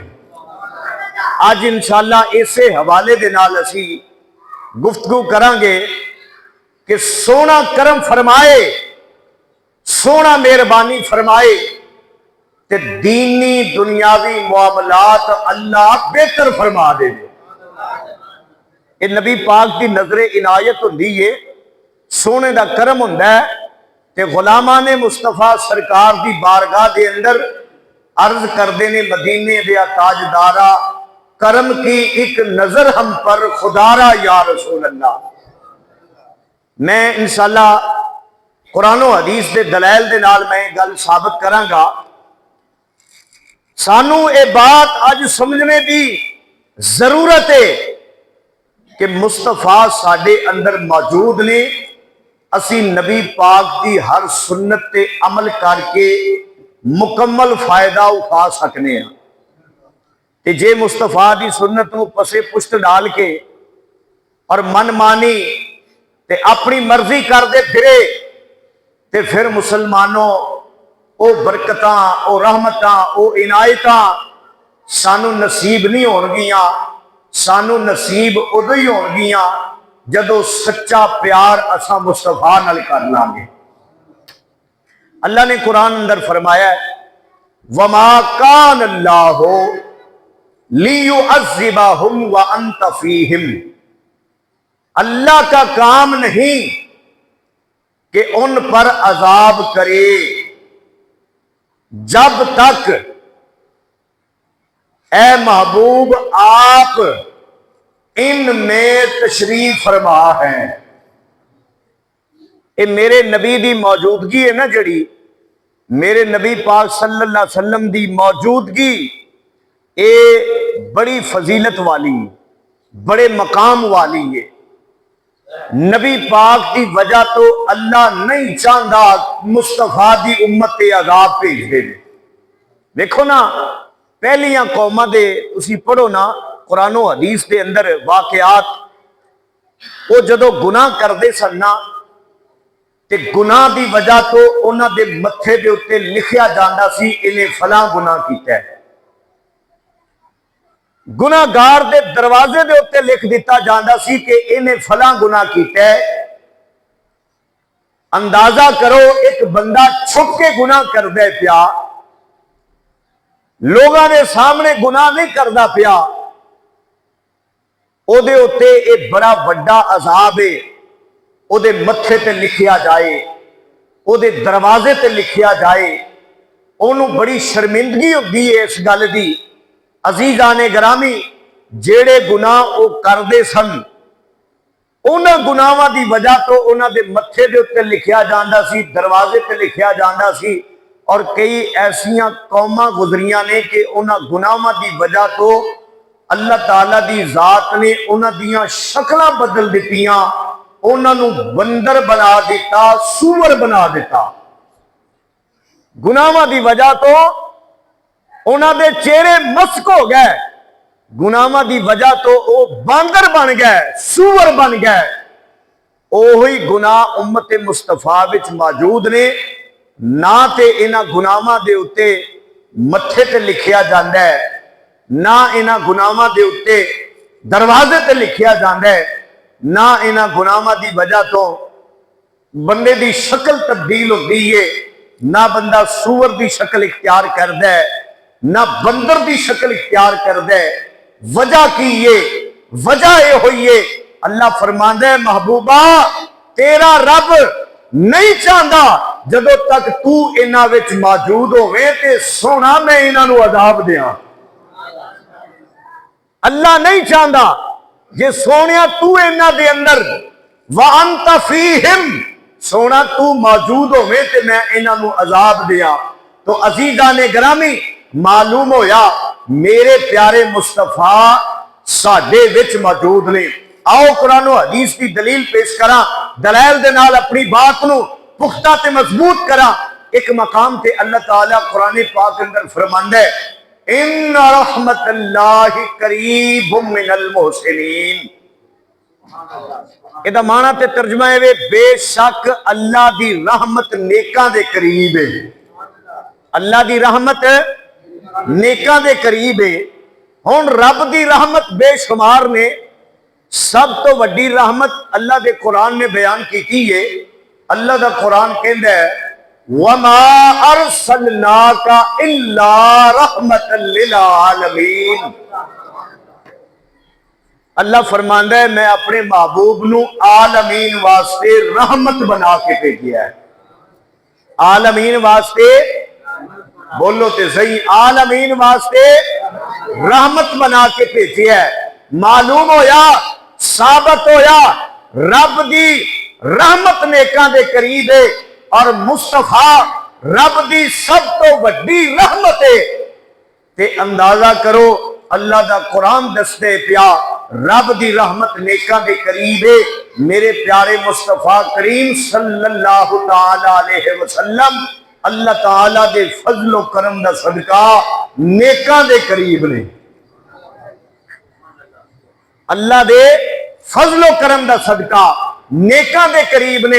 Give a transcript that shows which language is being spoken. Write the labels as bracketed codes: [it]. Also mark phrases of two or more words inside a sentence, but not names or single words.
[pa] آج انشاءاللہ اسے حوالے دے نال اسی گفتگو کریں گے کہ سونا کرم فرمائے، سونا مہربانی فرمائے تے دینی دنیاوی معاملات اللہ بہتر فرما دے۔ یہ نبی پاک دی نظر عنایت ہوندی ہے، سونے دا کرم ہوندا ہے تے غلامان مصطفیٰ سرکار دی بارگاہ دے اندر عرض کردے نے، مدینے دے تاجدارا [ur] کرم کی ایک نظر ہم پر خدارا [pa] یا رسول اللہ۔ میں انشاءاللہ قرآن و حدیث دے دلائل دے نال میں گل ثابت کراں گا۔ سانو اے بات اج سمجھنے دی ضرورت ہے کہ مصطفیٰ ساڈے اندر موجود نے، اسی نبی پاک دی ہر سنت تے عمل کر کے مکمل فائدہ اٹھا سکنے ہیں۔ تے جے مصطفیٰ دی سنت کو پسے پشت ڈال کے اور من مانی تے اپنی مرضی کر دے پھرے تے پھر مسلمانوں او برکتاں، او رحمتاں، او عنایتاں سانو نصیب نہیں ہون گیاں۔ سانو نصیب ادو ہی ہون گیاں جدو سچا پیار اساں مصطفیٰ نال کر لاں گے۔ اللہ نے قرآن اندر فرمایا ہے [ar] وَمَا كَانَ اللَّهُ لِيُعَذِّبَهُمْ وَأَنْتَ فِيهِمْ، [ur] اللہ کا کام نہیں کہ ان پر عذاب کرے جب تک اے محبوب آپ ان میں تشریف فرما ہے۔ [pa] اے میرے نبی دی موجودگی ہے نا، جڑی میرے نبی پاک صلی اللہ علیہ وسلم دی موجودگی اے بڑی فضیلت والی، بڑے مقام والی ہے۔ نبی پاک دی وجہ تو اللہ نہیں چاہتا مصطفیٰ دی امت تے عذاب بھیج دے۔ دیکھو نا پہلیاں قوماں دے تسی پڑھو نا قرآن و حدیث دے اندر واقعات، وہ جدو گناہ کردے سن نا تے گناہ دی وجہ تو انہاں دے متھے دے اتے لکھیا جاندا سی انہیں فلاں گناہ کیتا ہے، گناہ گار دے دروازے دے اتے لکھ دیتا جاندا سی کہ انہیں فلاں گناہ کیتا ہے۔ اندازہ کرو ایک بندہ چھپ کے گناہ کردے پیا، لوگاں دے سامنے گناہ نہیں کردا پیا، او دے اتے ایک بڑا بڑا عذاب ہے، او دے متھے تے لکھیا جائے، او دے دروازے تے لکھیا جائے، انہوں بڑی شرمندگی ہوندی ہے اس گل دی۔ عزیزان گرامی، جیڑے گناہ او کردے سن انہاں گناہاں دی وجہ تو انہاں دے متھے دے اوتے لکھیا جاندا سی، دروازے تے لکھیا جاندا سی، اور کئی ایسیاں قوماں گزریاں نے کہ انہاں گناہاں دی وجہ تو اللہ تعالیٰ دی ذات نے انہاں دیاں شکلاں بدل دیتیاں، انہاں نو بندر بنا دیتا، سور بنا دیتا۔ گناہاں دی وجہ تو انہاں دے چہرے مسک ہو گئے، گناہاں دی وجہ تو او باندر بن گئے، سور بن گئے۔ اوہی گناہ امت مصطفیٰ وچ موجود نے، نہ تے انہاں گناہاں دے اتے متھے تے لکھیا جاندا ہے، نہ انہاں گناہاں دے اتے دروازے تے لکھیا جاندا ہے، نہ انہاں گناہاں دی وجہ تو بندے دی شکل تبدیل ہوتی ہے، نہ بندہ سور دی شکل اختیار کردا ہے، نہ بندر دی شکل اختیار کردا ہے۔ وجہ کی یہ وجہ یہ ہوئی ہے، اللہ فرماندا ہے محبوبہ تیرا رب نہیں چاہتا جدو تک تو انہاں وچ موجود ہوئے تے سونا میں انہاں نو عذاب دیاں۔ اللہ نہیں چاہتا جے سونیا تو انہاں دے اندر [ar] وَأَنْتَ فِيهِمْ [pa] سونا تو موجود ہوئے تے میں انہاں نو عذاب دیاں۔ تو عزیزان گرامی معلوم ہویا میرے پیارے مصطفیٰ ساڈے وچ موجود نے۔ آؤ قرآن و حدیث کی دلیل پیش کراں، دلائل دے نال اپنی بات نو پختہ تے مضبوط کراں۔ ایک مقام تے اللہ تعالیٰ قرآن پاک اندر فرماندا ہے [ar] ان رحمت اللہ قریب من المحسنین۔ [pa] یہ دا معنی تے ترجمہ ہے بے شک اللہ دی رحمت نیکاں دے قریب ہے، اللہ دی رحمت نیکاں دے قریب ہے۔ ہن رب دی رحمت بے شمار نے، سب تو وڈی رحمت اللہ دے قرآن نے بیان کی ہے۔ اللہ دا قرآن کہندا ہے [ar] وَمَا أَرْسَلْنَاكَ إِلَّا رَحْمَةً لِلْعَالَمِينَ۔ [pa] اللہ فرماندا ہے میں اپنے محبوب نو عالمین واسطے رحمت بنا کے بھیجیا ہے۔ عالمین واسطے بولو تے صحیح، عالمین واسطے رحمت بنا کے بھیجیا ہے۔ معلوم ہویا، ثابت ہویا رب دی رحمت نیکاں دے قریب ہے، اور مصطفیٰ رب دی سب تو وڈی رحمت ہے۔ تے اندازہ کرو اللہ دا قرآن دستے پیا رب دی رحمت نیکاں دے قریب ہے۔ میرے پیارے مصطفیٰ کریم صلی اللہ تعالی علیہ وسلم اللہ تعالیٰ دے فضل و کرم دا صدقہ نیکاں دے قریب نے، اللہ دے فضل و کرم دا صدقہ نیکاں دے قریب نے۔